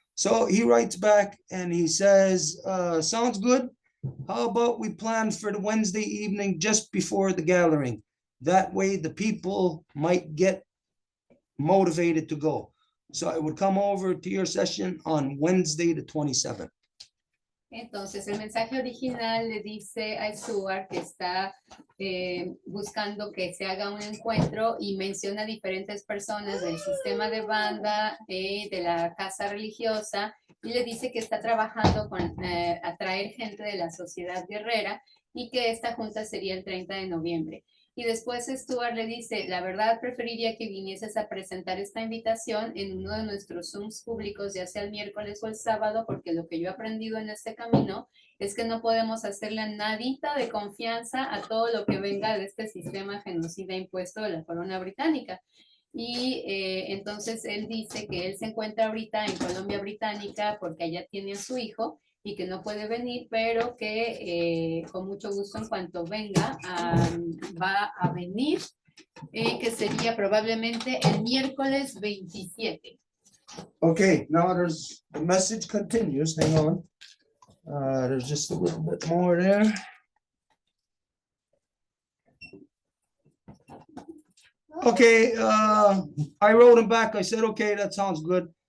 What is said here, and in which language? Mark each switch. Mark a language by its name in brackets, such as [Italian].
[English] So he writes back and he says, sounds good. How about we plan for the Wednesday evening just before the gathering? That way the people might get motivated to go. So I would come over to your session on Wednesday the 27th. [Spanish] Entonces, el mensaje original le dice a Stuart que está buscando que se haga un encuentro y menciona diferentes personas del sistema de banda, de la casa religiosa, y le dice que está trabajando con atraer gente de la sociedad guerrera y que esta junta sería el 30 de noviembre. Y después Stuart le dice, la verdad preferiría que vinieses a presentar esta invitación en uno de nuestros Zooms públicos, ya sea el miércoles o el sábado, porque lo que yo he aprendido en este camino es que no podemos hacerle nadita de confianza a todo lo que venga de este sistema genocida impuesto de la corona británica. Y entonces él dice que él se encuentra ahorita en Colombia Británica porque allá tiene a su hijo y que no puede venir, pero que con mucho gusto en cuanto venga va a venir, que sería probablemente el miércoles 27. [English] Okay, now there's the message continues. Hang on. There's just a little bit more there. Okay, I wrote him back. I said, okay, that sounds good.